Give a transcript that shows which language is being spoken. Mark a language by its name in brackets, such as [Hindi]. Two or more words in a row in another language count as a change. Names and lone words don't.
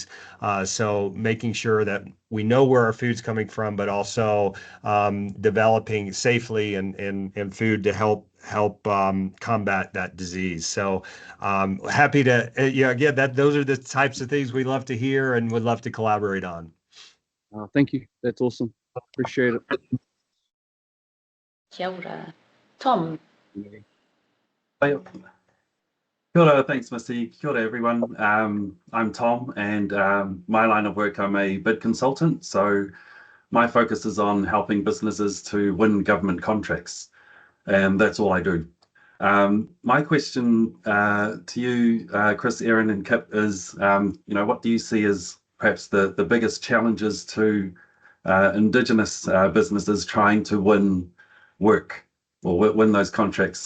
[English] So making sure that we know where our food's coming from, but also developing safely and food to help combat that disease. So happy to again those are the types of things we love to hear and would love to collaborate on. Thank you. That's awesome. Appreciate it. [Māori] Kia ora. Tom. Kia ora, thanks, Misty. Kia ora, [English] everyone. I'm Tom, and my line of work, I'm a bid consultant. So my focus is on helping businesses to win government contracts, and that's all I do. My question to you, Chris, Erin, and Kip is, what do you see as perhaps the biggest challenges to indigenous businesses trying to win work or win those contracts?